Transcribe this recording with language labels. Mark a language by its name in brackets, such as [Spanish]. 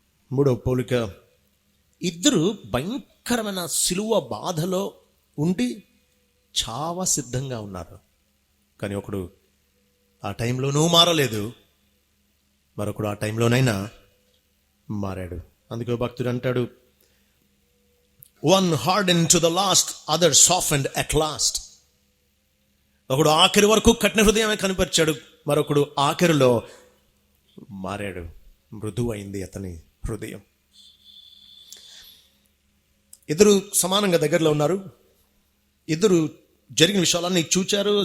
[Telugu] మూడవ పోలిక, ఇద్దరు భయంకరమైన సిలువ బాధలో ఉండి చావ సిద్ధంగా ఉన్నారు. కానీ ఒకడు ఆ టైంలోనూ మారలేదు, మరొకడు ఆ టైంలోనైనా మారాడు. అందుకే భక్తుడు అంటాడు, [English] One hardened to the last, other softened at last. [Telugu] ఒకడు ఆఖరి వరకు కఠిన హృదయమే కనిపించాడు, మరొకడు ఆఖరిలో మారాడు, మృదువైంది అతని హృదయం. ఇద్దరు సమానంగా దగ్గరలో ఉన్నారు, ఇద్దరు జరిగిన విషయాలన్నీ చూచారు.